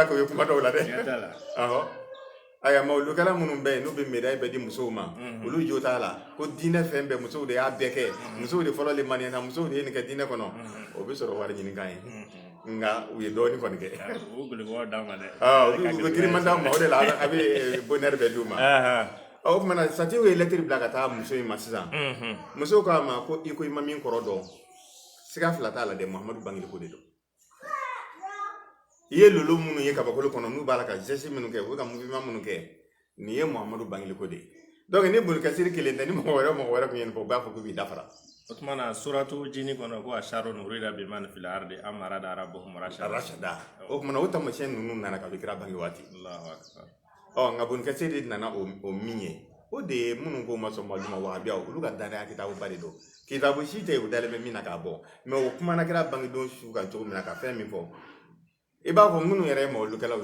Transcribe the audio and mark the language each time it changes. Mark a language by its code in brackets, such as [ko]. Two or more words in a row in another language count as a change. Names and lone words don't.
[bm] k'o ye kuma dɔw la dɛ ayiwa ma olukɛla minnu bɛ yen n'u bɛ médaille bɛɛ di musow ma olu jo t'a la ko diinɛ fɛn bɛɛ musow de y'a bɛɛ kɛ musow de fɔlɔ le maniana musow de ye nin kɛ diinɛ kɔnɔ o bɛ sɔrɔ wari ɲini kan ye nka u ye dɔɔnin kɔni kɛ u bɛ girinma d'anw ma o de la a bɛ bonheur bɛɛ d'u ma o tuma na Satiw ye lettre bila ka taa muso in ma sisan muso k'a ma ko i ko i ma min kɔrɔ dɔn siga fila t'a la dɛ Muhamadu bangeliko de don i ye lolo minnu ye kabakolo kɔnɔ n'u b'a la ka geste minnu kɛ u bɛ ka mouvement minnu kɛ nin ye Muhamadu bangeliko de ye donc ni Ibn Kathir kelen tɛ ni mɔgɔ wɛrɛ kun ye nin fɔ u b'a fɔ k'u b'i dafara o tuma na suratu jini kɔnɔ ko [ar] أشر أريد بمن في الأرض أم أراد ربهم [bm] rashada o tuma na o tamasiyɛn ninnu nana ka bɛ kira bange waati nka Ibn Kathir de nana o min ye o de ye minnu ko ma sɔn Mawludi ma wahabiyaw olu ka danaya kitabuba de don kitabu si tɛ u dalen bɛ min na k'a bɔ mais o kumana kira bangedon su kan cogo min na ka fɛn min fɔ i b'a fɔ minnu yɛrɛ ye Mawludikɛlaw